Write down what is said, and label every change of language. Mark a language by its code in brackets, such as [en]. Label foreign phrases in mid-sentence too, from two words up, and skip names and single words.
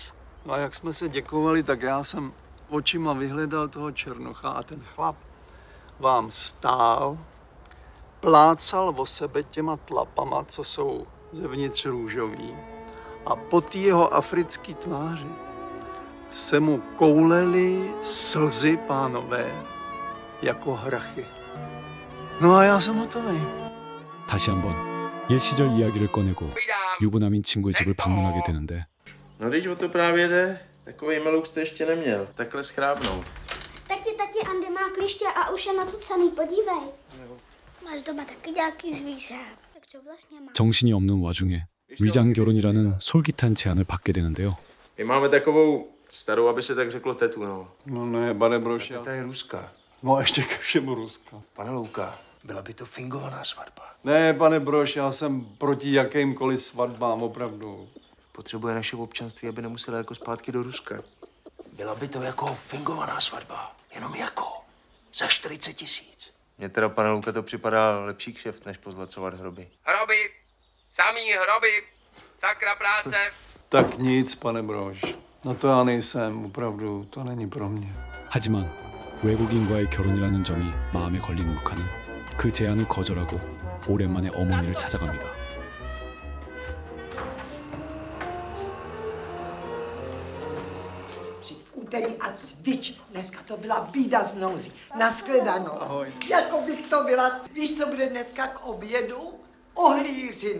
[cs] No a jak jsme se děkovali, tak já jsem očima vyhledal toho Černocha a ten chlap vám stál, plácal o sebe těma tlapama, co jsou zevnitř růžový. A po té jeho africké tváři se mu koulely slzy, pánové, jako hrachy. No a já jsem hotový. [ko] 다시 한번 옛 시절 이야기를 꺼내고 유부남인 친구의 집을 방문하게 되는데 [cs] No když o to právě jde, takový melouk jste ještě neměl. Takhle schrábnout. Tati, Andy má klíště a už je nacucaný, podívej. Máš doma taky nějaký zvíře. Tak co vlastně má? [ko] 정신이 없는 와중에 위장 결혼이라는 솔깃한 제안을 받게 되는데요. [cs] My máme takovou starou, aby se tak řeklo, tetu, no. No ne, pane Broši. Teta je Ruska. No a ještě ke všemu Ruska. Pane Louka, byla by to fingovaná svatba. Ne, pane Broš, já jsem proti jakýmkoliv svatbám, opravdu. Potřebuje naše občanství, aby nemusela jako zpátky do Ruska. Byla by to jako fingovaná svatba. Jenom jako. Za 40 000. Mně teda, pane Louka, to připadá lepší kšeft, než pozlacovat hroby. Hroby! Samý hroby! Sakra práce! Tak nic, pane Broš. No to já nejsem, opravdu, to není pro mě. [ko] 하지만 외국인과의 결혼이라는 점이 마음에 걸린 루카는 그 제안을 거절하고 오랜만에 어머니를 찾아갑니다. [cs] Úterý a cvič. Dneska to byla bída z nouzí. Nashledanou. Ahoj. Jako bych to byla. Víš, co bude dneska k obědu?